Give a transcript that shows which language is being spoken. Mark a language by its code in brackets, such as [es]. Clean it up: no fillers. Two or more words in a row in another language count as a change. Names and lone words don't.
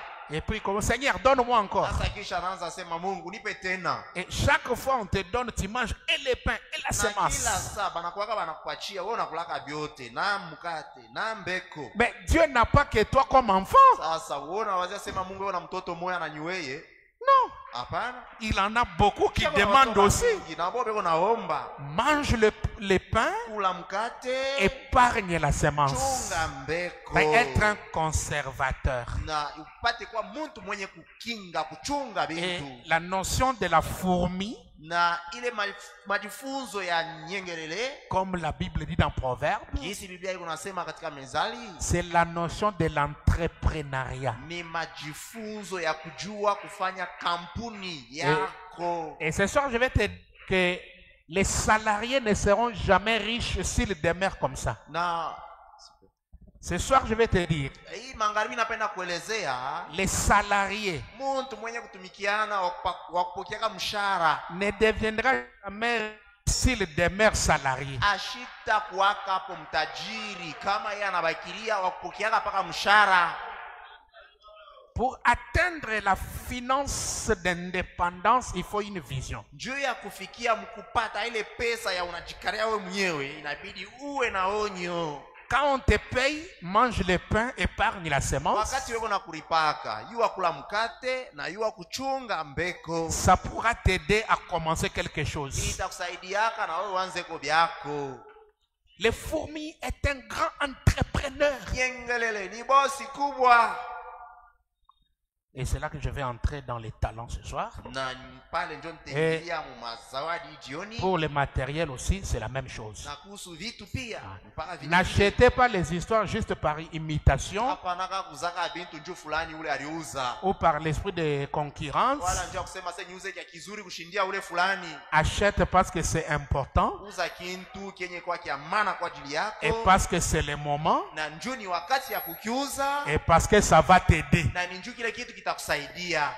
[fr] Et puis, comme Seigneur, donne-moi encore. [sw] Sasa kisha anaanza sema Mungu nipe tena. [fr] Et chaque fois on te donne, tu manges et le pain et la [sw] Na kila [fr] semence. [sw] saa banakuwaka banakuachia wewe unakulaka vyote na mkate na mbeko. [fr] Mais Dieu n'a pas que toi comme enfant. [sw] Sasa uona wazia sema Mungu wewe na mtoto moya na nyuweye. [fr] Non. [sw] Hapana. [fr] Il en a beaucoup qui demandent aussi. [sw] Na bobe naomba. [fr] Mange le pain, [sw] Kula mkate. [fr] épargne la semence. [sw] Chunga mbeko. [fr] Être un conservateur. [sw] Na upate kwa mtu mwenye kukinga kuchunga [fr] Et [sw] vitu. [fr] la notion de la fourmi, [sw] Na ile majifunzo ya nyengelele [fr] comme la Bible dit dans Proverbes, [sw] jinsi Biblia iko nasema katika Mezali [fr] c'est la notion de l'entrepreneuriat. [sw] ni majifunzo ya kujua kufanya kampuni yako. [fr] Et ce soir, je vais te dire que les salariés ne seront jamais riches s'ils demeurent comme ça. [sw] Na [fr] Ce soir, je vais te dire, [sw] hii magharibi napenda kuelezea [fr] les salariés [sw] mtu mwenye kutumikiana wa kupokeaka mshahara [fr] ne deviendra jamais s'il demeure salarié. [sw] ashita kuwaka hapo mtajiri kama yeye anabakilia wa kupokeaka mpaka mshahara. [fr] Pour atteindre la finance d'indépendance, il faut une vision. [sw] Juu ya kufikia mkupata ile pesa ya unajikaria wewe mwenyewe inabidi uwe na onyo. [fr] Quand on te paye, mange le pain, épargne la semence. [sw] Wakati wewe unakulipaka, yua kula mkate na yua kuchunga mbeko. [fr] Ça pourra t'aider à commencer quelque chose. [sw] Itakusaidiaka na wewe uanze ko byako. [fr] Le fourmi est un grand entrepreneur. [sw] Yengelele ni bosi kubwa. [fr] Et c'est là que je vais entrer dans les talents ce soir. [sw] Na pale ndio nitaingia mu mazawadi jioni. [fr] Pour le matériel aussi, c'est la même chose. [sw] Na kuhusu vitu pia. Mpaka vitu. [fr] N'achetez pas les histoires juste par imitation [sw] Hapana kuzaka bintu njoo fulani ule aliuza. [fr] ou par l'esprit de concurrence. [sw] Wala njoo kusema sasa niuze kia kizuri kushindia ule fulani. [fr] Achète parce que c'est important [sw] Uza kintu kenye kwa kiamana kwa ajili yako. [fr] et parce que c'est le moment [sw] Na njoo ni wakati ya kukiuza. [fr] et parce que ça va t'aider. [sw] Na ni njoo kile kitu kitakusaidia.